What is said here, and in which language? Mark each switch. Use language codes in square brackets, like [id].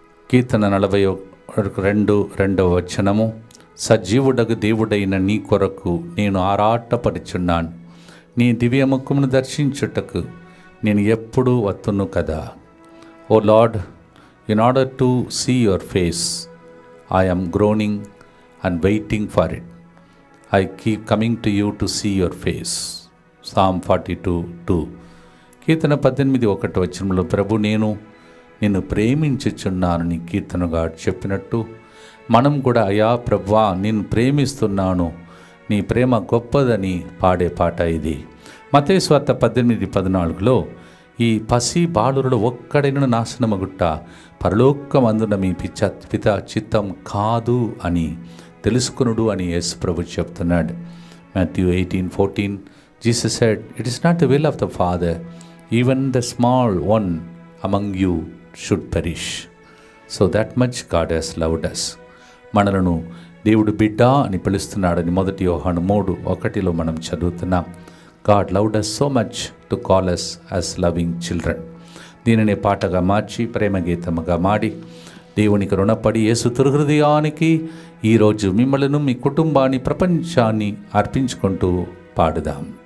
[te] కీర్తన 42:2 సజీవుడగు దేవుడైన నీ కొరకు నేను ఆరాటపడుచున్నాను. నీ దివ్యముఖమును దర్శించుటకు నేను ఎప్పుడూ వత్తును కదా. [en] O Lord, in order to see your face I am groaning and waiting for it. I keep coming to you to see your face. Psalm 42:2. [te] కీర్తన 18:1 ప్రభు నేను నిన్ను ప్రేమించుచున్నానని కీర్తనగా చెప్పినట్టు మనం కూడా అయా ప్రభువా నిన్ను ప్రేమిస్తున్నాను, నీ ప్రేమ గొప్పదని పాడే పాట ఇది. మత్తయి సువార్త 18:14 ఈ పసి బాలురుడు ఒక్కడైన నాశనమగుట్ట పరలోకమందున మీ పిత చిత్తం కాదు అని తెలుసుకునుడు అని యేసు ప్రభు చెప్తున్నాడు. [en] Matthew 18:14 Jesus said, "It is not the will of the Father, even the small one among you should perish." So that much God has loved us. [te] మనలను దేవుడు బిడ్డ అని పిలుస్తున్నాడని 1 యోహాను 3:1 మనం చదువుతున్నాం. [en] God loved us so much to call us as loving children. [te] దీనిని పాటగా మార్చి ప్రేమగీతముగా మాడి దేవునికి రుణపడి యేసు తిరుహృదయానికి ఈరోజు మిమ్మలను మీ కుటుంబాన్ని ప్రపంచాన్ని అర్పించుకుంటూ పాడుదాం.